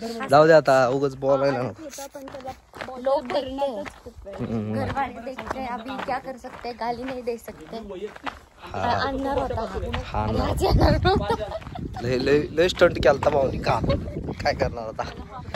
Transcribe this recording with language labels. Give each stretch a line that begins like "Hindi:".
Marathi: जाऊ दे आता, उगाच बोलायला नको.
Hindi: लोग घर वाले देखते हैं, अभी क्या कर सकते हैं, गाली नहीं दे सकते. अंदर होता
Marathi: लय स्टंट केलता भाऊनी का, काय करणार आता.